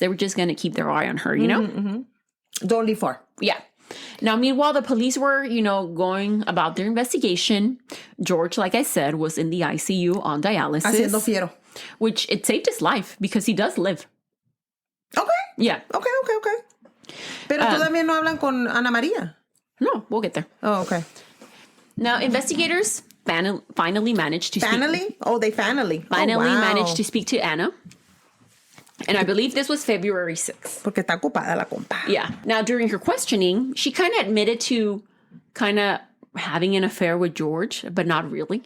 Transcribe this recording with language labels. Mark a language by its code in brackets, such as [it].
[en] They were just going to keep their eye on her, you know? Mm-hmm. Don't leave far. Yeah. Now, meanwhile, the police were, going about their investigation. George, like I said, was in the ICU on dialysis. [es] Haciendo fiero. [en] Which it saved his life because he does live. Okay. Yeah. Okay. [es] Pero todavía no hablan con Ana María. [en] No, we'll get there. Oh, okay. Now, investigators finally managed to speak. They finally managed to speak to Anna. And I believe this was February 6th. [es] Porque está ocupada la compa. [en] Yeah. Now, during her questioning, she kind of admitted to kind of having an affair with George, but not really.